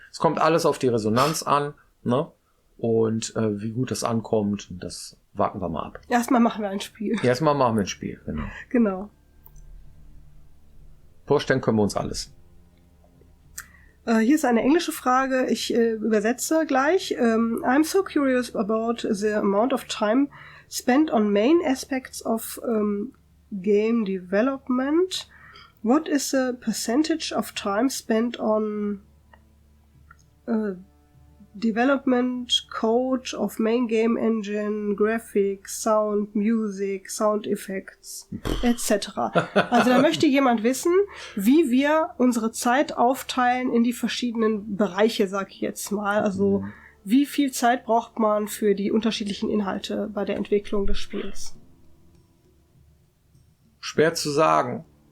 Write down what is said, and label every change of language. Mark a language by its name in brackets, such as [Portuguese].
[German] Es kommt alles auf die Resonanz an, ne? Und wie gut das ankommt, das warten wir mal ab. Erstmal machen wir ein Spiel. Erstmal machen wir ein Spiel, genau. Genau. Vorstellen können wir uns alles. Hier ist eine englische Frage. Ich übersetze gleich. [English] I'm so curious about the amount of time spent on main aspects of game development. What is the percentage of time spent on development, code of main game engine, graphics, sound, music, sound effects, etc. [German] Also da möchte jemand wissen, wie wir unsere Zeit aufteilen in die verschiedenen Bereiche, sag ich jetzt mal. Also wie viel Zeit braucht man für die unterschiedlichen Inhalte bei der Entwicklung des Spiels? Schwer zu sagen.